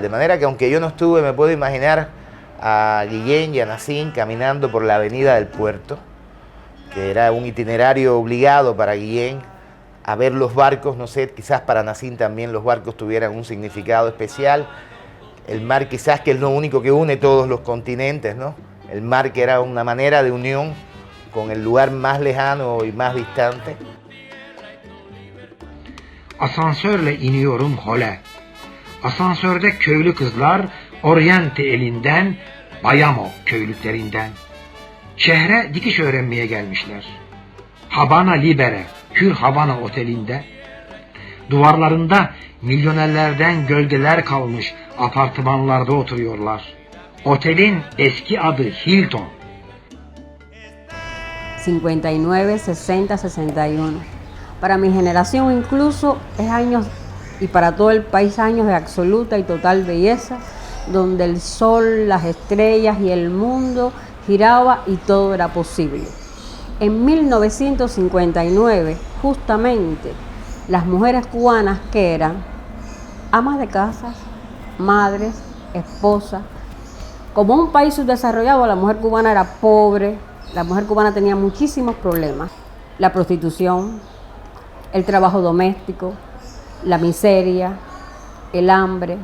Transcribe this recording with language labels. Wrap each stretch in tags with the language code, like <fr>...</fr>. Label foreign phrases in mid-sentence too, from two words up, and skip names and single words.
<es>De manera que aunque yo no estuve, me puedo imaginar a Guillén y a Nassim caminando por la avenida del Puerto, que era un itinerario obligado para Guillén, a ver los barcos, no sé, quizás para Nassim también los barcos tuvieran un significado especial. El mar quizás que es lo único que une todos los continentes, ¿no? El mar que era una manera de unión con el lugar más lejano y más distante.</es> <tr>Asansörle iniyorum hole. Asansörde köylü kızlar Oriente elinden, Bayamo köylüklerinden. Şehre dikiş öğrenmeye gelmişler. Habana Libere, Hür Havana otelinde. Duvarlarında milyonerlerden gölgeler kalmış apartmanlarda oturuyorlar. Otelin eski adı Hilton.</tr> <es>59, 60, 61. Para mi generación incluso es años, y para todo el país, años de absoluta y total belleza, donde el sol, las estrellas y el mundo giraba y todo era posible. En 1959, justamente, las mujeres cubanas, que eran amas de casa, madres, esposas, como un país subdesarrollado, la mujer cubana era pobre, la mujer cubana tenía muchísimos problemas: la prostitución, el trabajo doméstico, la miseria, el hambre.</es>